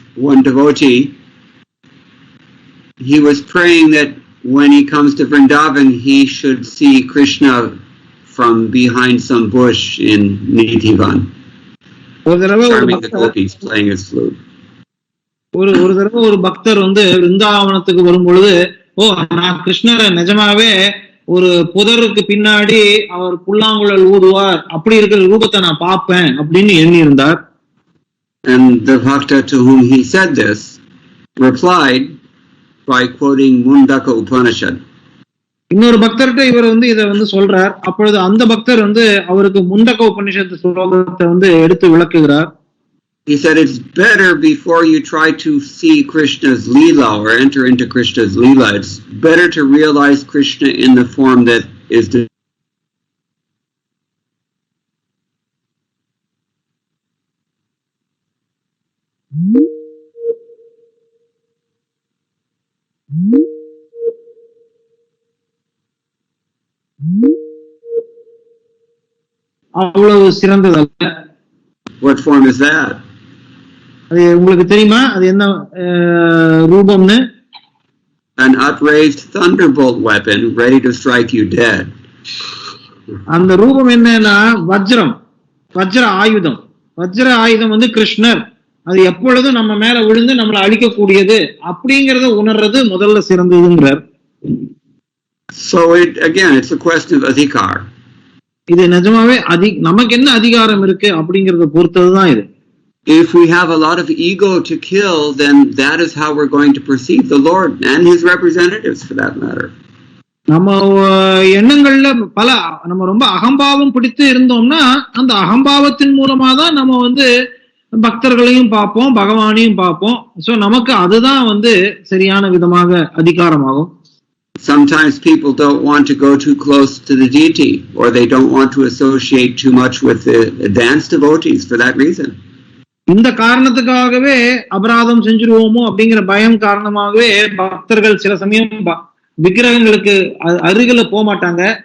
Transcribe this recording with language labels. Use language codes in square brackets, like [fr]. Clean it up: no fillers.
[en] One devotee, he was praying that when he comes to Vrindavan, he should see Krishna from behind some bush in Nidhivan, charming the gopis playing his flute. [ta] ஒரு தடவை ஒரு பக்தர் விருந்தாவனத்துக்கு வரும் பொழுது, நான் கிருஷ்ணரை நிஜமாவே ஒரு புதருக்கு பின்னாடி அவர் புல்லாங்குழல் ஊதுவார், அப்படி இருக்கிற ரூபத்தை நான் பார்ப்பேன் அப்படின்னு எண்ணி இருந்தார். [en] And the bhakta to whom he said this replied by quoting Mundaka Upanishad. [ta] இன்னொரு பக்தர்கிட்ட இவர் இதை சொல்றார். அப்பொழுது அந்த பக்தர் அவருக்கு முண்டக உபனிஷத்து ஸ்லோகத்தை எடுத்து விளக்குகிறார். [en] He said it's better before you try to see Krishna's Leela or enter into Krishna's Leela, it's better to realize Krishna in the form that is [ta] அவ்வளவு சிறந்ததல்ல. [en] What form is that? [ta] அது உங்களுக்கு தெரியுமா அது என்ன ரூபம்னு? [en] An upraised thunderbolt weapon ready to strike you dead. [ta] அந்த ரூபம் என்னன்னா வஜ்ர ஆயுதம். வஜ்ர ஆயுதம் வந்து கிருஷ்ணர். அது எப்பொழுதும் நம்ம மேல விழுந்து நம்மளை அழிக்கக்கூடியது அப்படிங்கறத உணர்றது முதல்ல சிறந்ததுங்கிறார். [en] So it's a question of adhikar. [ta] இது நிஜமாவே நமக்கு என்ன அதிகாரம் இருக்கு அப்படிங்கறத பொறுத்ததுதான் இது. [en] If we have a lot of ego to kill, then that is how we're going to perceive the Lord and his representatives for that matter. [ta] நம்ம எண்ணங்கள்ல நம்ம ரொம்ப அகம்பாவம் பிடித்து இருந்தோம்னா அந்த அகம்பாவத்தின் மூலமா தான் நம்ம வந்து பக்தர்களையும் பார்ப்போம், பகவானையும் பார்ப்போம். சோ நமக்கு அதுதான் வந்து சரியான விதமாக அதிகாரமாகும். [en] Sometimes people don't want to go too close to the deity, or they don't want to associate too much with the advanced devotees for that reason. [ta] இந்த காரணத்துக்காகவே அபராதம் செஞ்சிருவோமோ அப்படிங்கிற பயம் காரணமாகவே பக்தர்கள் சில சமயம் விக்கிரகங்களுக்கு அருகில போக மாட்டாங்க.